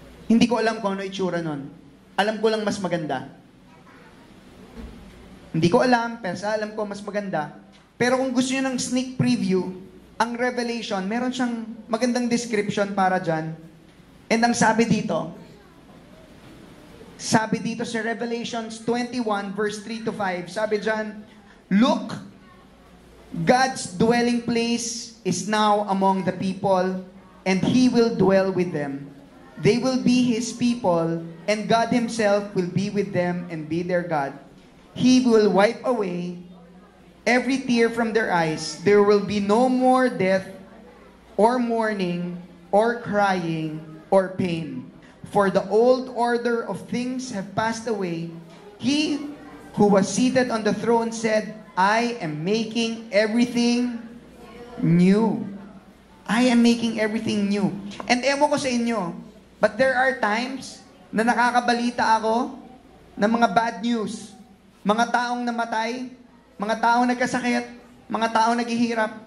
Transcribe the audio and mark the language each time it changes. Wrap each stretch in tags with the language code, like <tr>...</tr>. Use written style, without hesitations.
<tl>Hindi ko alam kung ano itsura nun. Alam ko lang mas maganda. Hindi ko alam, pero sa alam ko mas maganda. Pero kung gusto nyo ng sneak preview, ang Revelation, meron siyang magandang description para dyan. And ang sabi dito sa Revelations 21 verse 3 to 5, sabi dyan,</tl> <en>"Look, God's dwelling place is now among the people, and He will dwell with them. They will be His people, and God Himself will be with them and be their God. He will wipe away every tear from their eyes. There will be no more death, or mourning, or crying, or pain. For the old order of things have passed away. He who was seated on the throne said, I am making everything new." I am making everything new.</en> <tl>And ewan ko sa inyo,</tl> <en>but there are times</en> <tl>na nakakabalita ako ng mga</tl> <en>bad news.</en> <tl>Mga taong namatay, mga taong nagkasakit, mga taong naghihirap.</tl>